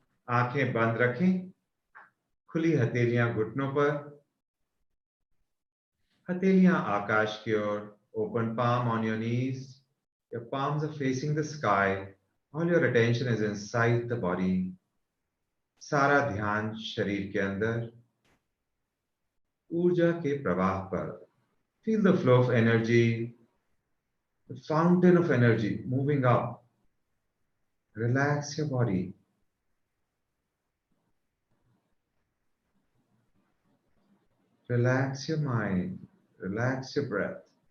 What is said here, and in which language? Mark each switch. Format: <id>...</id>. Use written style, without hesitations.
<hi>आंखें बंद रखें, खुली हथेलियां घुटनों पर, हथेलियां आकाश की ओर,</hi> <en>open palm on your knees, your palms are facing the sky, all your attention is inside the body.</en> <hi>सारा ध्यान शरीर के अंदर, ऊर्जा के प्रवाह पर.</hi> <en>Feel the flow of energy, the fountain of energy moving up. Relax your body. Relax your mind. Relax your breath.</en>